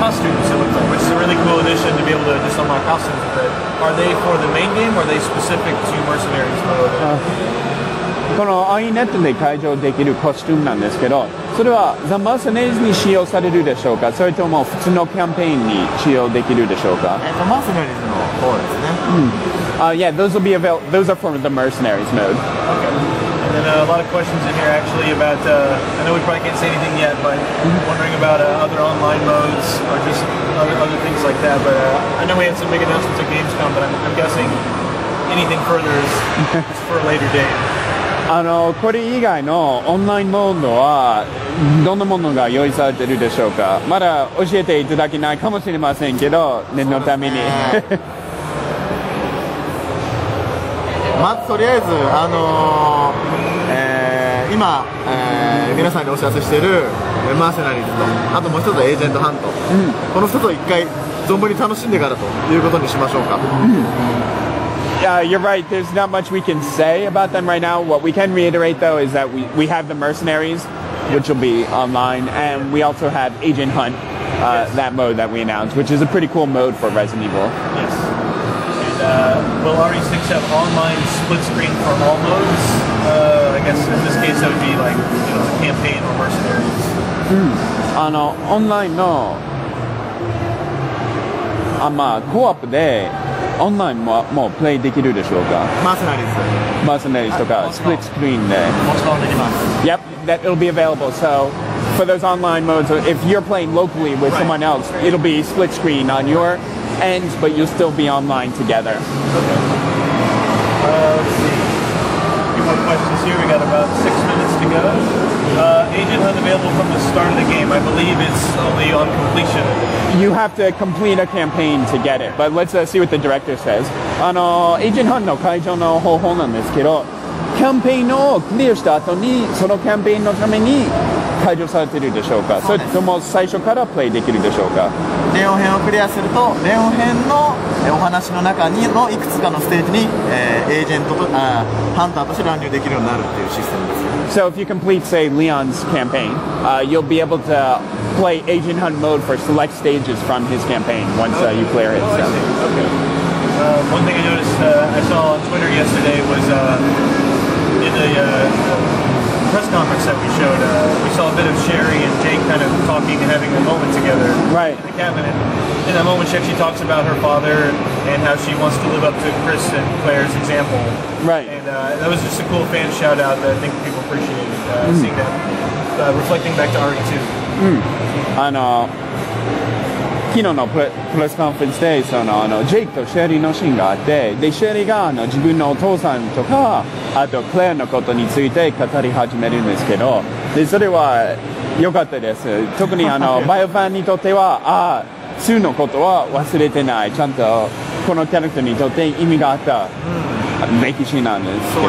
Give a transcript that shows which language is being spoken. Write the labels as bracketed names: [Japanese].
[English] costumes, it looks like, which is a really cool addition to be able to just unlock costumes with it. Are they for the main game or are they specific to Mercenaries mode? [Japanese] このアイネットで解除できるコスチュームなんですけど、それはザ・マーセナリーズに使用されるでしょうか、それとも普通のキャンペーンに使用できるでしょうか。マーセナリーズの方ですね。 [English] Yeah, those will be available. Those are for the Mercenaries mode. Okay. And then a lot of questions in here actually about, I know we probably can't say anything yet, but wondering about other online modes or just other things like that. But I know we had some big announcements at GamesCom, but I'm guessing anything further is for a later date. [Japanese] これ以外のオンラインモードはどんなものが用意されているでしょうか。まだ教えていただけないかもしれませんけど、念のために。まずとりあえず、今、皆さんにお知らせしているマーセナリーズと、あともう一つはエージェントハント、この2つを一回存分に楽しんでからということにしましょうか。 [English] You're right. There's not much we can say about them right now. What we can reiterate, though, is that we have the Mercenaries, which will be online, and we also have Agent Hunt, that mode that we announced, which is a pretty cool mode for Resident Evil. Yes. And will RE6 have online split screen for all modes? I guess in this case that would be like, campaign or Mercenaries. [Japanese] オンラインのコアップでオンラインもプレイできるでしょうか。マーセナリーズ。マーセナリーズとかスプリットスクリーンで。もちろんできます。 [English] Yep, that it'll be available. So for those online modes, if you're playing locally with someone else, it'll be split screen on your end, but you'll still be online together. Okay. Let's see. A few more questions here. We got about 6 minutes to go. Agent Hunt available from the start of the game. I believe it's only on completion. You have to complete a campaign to get it, but let's see what the director says. [Japanese] Agent Hunt の解除の方法なんですけど、キャンペーンをクリアした後にそのキャンペーンのために解除されているでしょうか。それとも最初からプレイできるでしょうか。レオン編をクリアすると、レオン編のお話の中にのいくつかのステージに、エージェントとハンターとして乱入できるようになるっていうシステムです。 [English] So if you complete, say, Leon's campaign, you'll be able to play Agent Hunt mode for select stages from his campaign once you clear it. So. Okay. One thing I noticed I saw on Twitter yesterday was in the press conference that we showed, we saw a bit of Sherry and Jake kind of talking and having a moment together Right. in the cabinet. In that moment, she actually talks about her father and how she wants to live up to Chris and Claire's example. Right. And that was just a cool fan shout out that I think people appreciated, seeing that, reflecting back to RE2. [Japanese] 昨日のプレスコンファレンスでジェイクとシェリーのシーンがあって、でシェリーが自分のお父さんとかあとクレアのことについて語り始めるんですけど、でそれは良かったです。特にバイオファンにとっては2のことは忘れてない、ちゃんとこのキャラクターにとって意味があった歴史なんですけど、